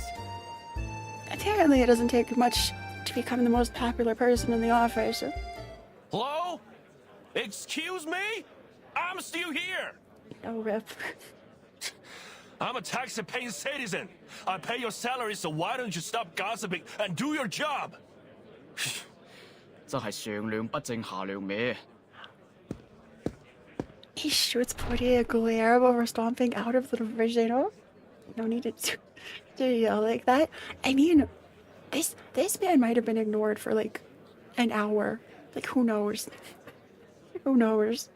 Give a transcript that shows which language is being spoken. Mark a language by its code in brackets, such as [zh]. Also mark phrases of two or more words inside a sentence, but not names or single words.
[en] Apparently, it doesn't take much to become the most popular person in the office. Hello? Excuse me? I'm still here. No rip. I'm a tax-paying citizen. I pay your salary, so why don't you stop gossiping and do your job? [yue] 真係上梁不正下梁歪。 [en] He shoots Portia a glare over stomping out of the division. No need to yell like that. I mean, this man might have been ignored for like an hour. Like, who knows? Who knows?